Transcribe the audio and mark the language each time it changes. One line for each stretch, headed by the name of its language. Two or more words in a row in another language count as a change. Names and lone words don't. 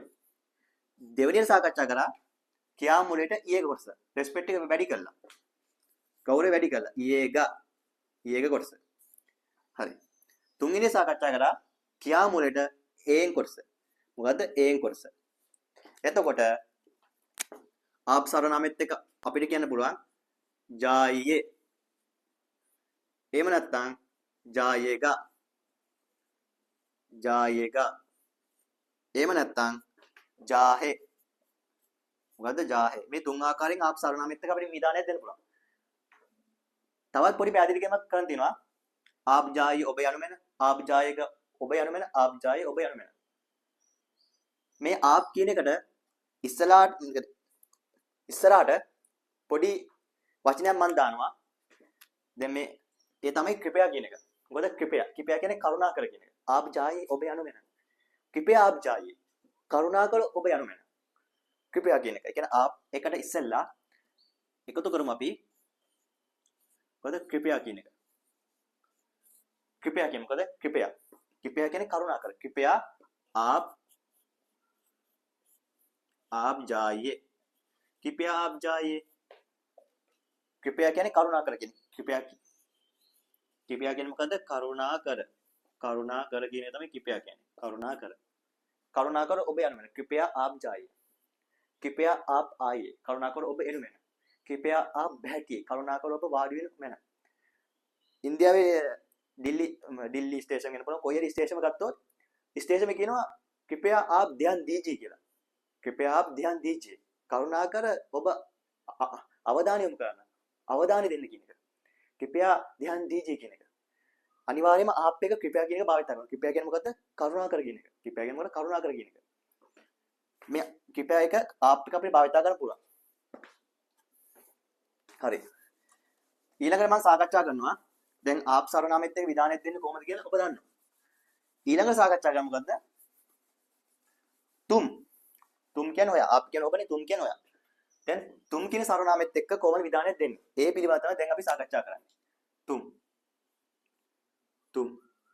Sinhala: දෙවෙනියට සාකච්ඡා කරා කියා මූලයට ඊයේ කොටස. රෙස්පෙක්ට් එක වැඩි කළා. ගෞරවය වැඩි කළා. ඊයේක කොටස. හරි. තුන්වෙනියට සාකච්ඡා කරා කියා මූලයට ඒන් කොටස. මොකද්ද? ඒන් කොටස. එතකොට
Hindi: आप सर्वनामित
Sinhala: එක අපිට කියන්න පුළුවන් ජායේ. එහෙම නැත්නම් जाएगा එහෙම නැත්නම් जाहे. මොකද්ද जाहे? මේ තුන් ආකාරයෙන්
Hindi: आप सर्वनामित
Sinhala: එක අපිට විධානයක් දෙන්න පුළුවන්. තවත් පොඩි පැහැදිලි කිරීමක් කරන්න තියෙනවා.
Hindi: आप जाइए
Sinhala: ඔබ යනු මෙන,
Hindi: आप जाएगा
Sinhala: ඔබ යනු මෙන,
Hindi: आप जाए
Sinhala: ඔබ යනු මෙන. මේ आप කියන එකට ඉස්සරහට පොඩි වචනයක් මම දානවා. දැන් මේ ඒ තමයි कृपया කියන එක. මොකද कृपया කියන්නේ කරුණාකර කියන එක.
Hindi: आप जाइए
Sinhala: ඔබ යනු මෙන.
Hindi: कृपया आप जाइए
Sinhala: කරුණාකර ඔබ යනු මෙන. कृपया කියන එක. ඒ කියන්නේ आप එකට ඉස්සෙල්ලා එකතු කරමු අපි. මොකද कृपया කියන එක. कृपया කියන්නේ මොකද? कृपया කියන්නේ කරුණාකර.
Hindi: कृपया आप जाइए. कृपया आप जाइए. कृपया
Sinhala: කියන්නේ කරුණාකර කියන. कृपया කියන්නේ මොකද්ද? කරුණාකර කියන එක තමයි कृपया කියන්නේ. කරුණාකර ඔබ යනු මෙන්න.
Hindi: कृपया आप जाइए. कृपया आप आइए.
Sinhala: කරුණාකර ඔබ එනු මෙන්න.
Hindi: कृपया आप बैठिए.
Sinhala: කරුණාකර ඔබ වාඩි වෙනු මෙන්න. ඉන්දියාවේ දිල්ලි ස්ටේෂන් වෙන පුළුවන්. කොයි හරි ස්ටේෂන් එක ගත්තොත් ස්ටේෂන් එකේ කියනවා
Hindi: कृपया आप ध्यान दीजिए
Sinhala: කියලා.
Hindi: कृपया आप ध्यान दीजिए.
Sinhala: කරුණාකර ඔබ අවධානය යොමු කරන්න. අවධානය දෙන්න කියන එක.
Hindi: कृपया ध्यान दीजिए
Sinhala: කියන එක. අනිවාර්යයෙන්ම आप එක कृपया කියන එක භාවිත කරනවා. कृपया කියන්නේ මොකද්ද? කරුණාකර කියන එක. कृपया කියන්නේ මොකද? කරුණාකර කියන එක. මේ कृपया එක आप එක අපිට භාවිත කරන්න පුළුවන්. හරි. ඊළඟට මම සාකච්ඡා කරනවා දැන්
Hindi: आप सर्वनामित
Sinhala: එක විධානයක් දෙන්නේ කොහොමද කියලා ඔබ දන්නවා. ඊළඟ සාකච්ඡා කරමු මොකද්ද? तुम කියන්නේ ඔයා. आप කියන්නේ ඔබනේ. तुम කියන්නේ ඔයා. දැන් तुम කියන सर्वनामित එක්ක කොහොමද විධානයක් දෙන්නේ? ඒ පිළිබඳව තමයි දැන් අපි සාකච්ඡා කරන්නේ.